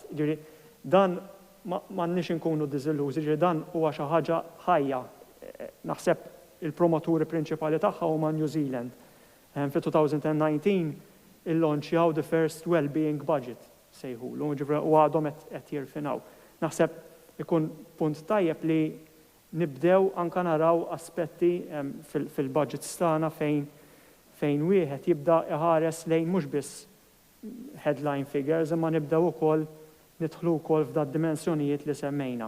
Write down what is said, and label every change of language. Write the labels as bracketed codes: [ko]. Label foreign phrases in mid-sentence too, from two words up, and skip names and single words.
[mt] Ġifri, dan m'għandniex inkunu diżillużi, ġifri dan huwa xi ħaġa ħajja. Naħseb il-promoturi prinċipali tagħha huma New Zealand. Fi 2019 il-launchjaw [en] the first well-being budget [mt] sejħulu, ġifri u għadhom qed jirfinaw. Naħseb ikun punt tajjeb li nibdew anka naraw aspetti fil-budgets tagħna fejn wieħed jibda iħares lejn mhux biss [en] headline figures, [mt] imma nibdew ukoll nidħlu wkoll f'dat dimensjonijiet li semmejna.